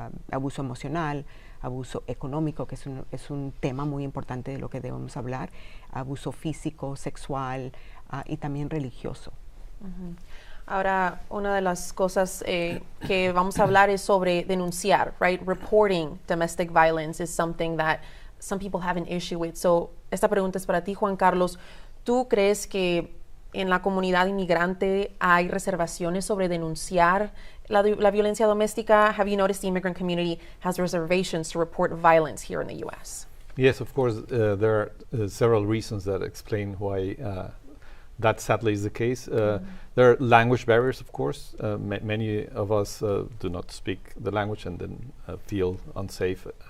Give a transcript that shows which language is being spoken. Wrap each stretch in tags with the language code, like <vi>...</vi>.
<es>Abuso emocional, abuso económico, que es un tema muy importante de lo que debemos hablar, abuso físico, sexual, y también religioso. Ahora, una de las cosas que vamos a hablar es sobre denunciar, right?</es> <en>Reporting domestic violence is something that some people have an issue with.</en> <es>So, esta pregunta es para ti, Juan Carlos. ¿Tú crees que en la comunidad inmigrante hay reservaciones sobre denunciar la violencia doméstica?</es> <en>Have you noticed the immigrant community has reservations to report violence here in the U.S.? Yes, of course. There are several reasons that explain why that sadly is the case. There are language barriers, of course. Many of us do not speak the language and then feel unsafe.</en>